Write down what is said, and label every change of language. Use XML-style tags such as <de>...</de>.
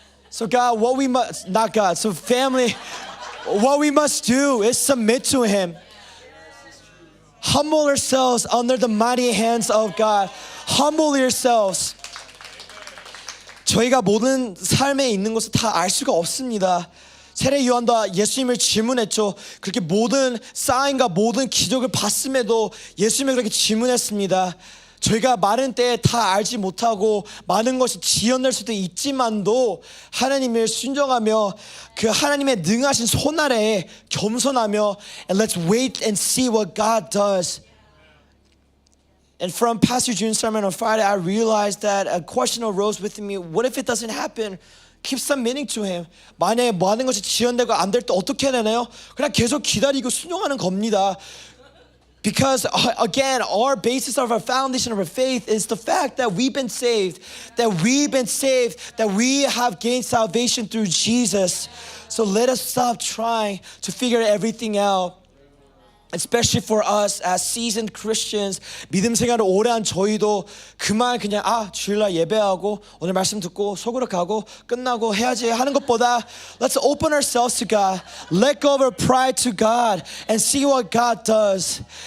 <en>So God, family, what we must do is submit to Him. Humble ourselves under the mighty hands of God. Humble yourselves.</en> <ko>저희가 모든 삶에 있는 것을 다 알 수가 없습니다. 세례 요한도 예수님을 질문했죠. 그렇게 모든 사인과 모든 기적을 봤음에도 예수님을 그렇게 질문했습니다. 저희가 많은 때에 다 알지 못하고 많은 것이 지연될 수도 있지만도 하나님을 순종하며 그 하나님의 능하신 손 아래에 겸손하며</ko> <en>and let's wait and see what God does. And from Pastor June's sermon on Friday, I realized that a question arose within me. What if it doesn't happen? Keep submitting to Him.</en> <ko>만약에 많은 것이 지연되고 안 될 때 어떻게 해야 되나요? 그냥 계속 기다리고 순종하는 겁니다.</ko> <en>Because again, our basis of our foundation of our faith is the fact that we've been saved, that we have gained salvation through Jesus. So let us stop trying to figure everything out. Especially for us as seasoned Christians,</en> <ko>믿음 생활을 오래 한 저희도 그냥 주일날 예배하고 오늘 말씀 듣고 속으로 가고 끝나고 해야지 하는 것보다</ko> <en>let's open ourselves to God, let go of our pride to God and see what God does.</en>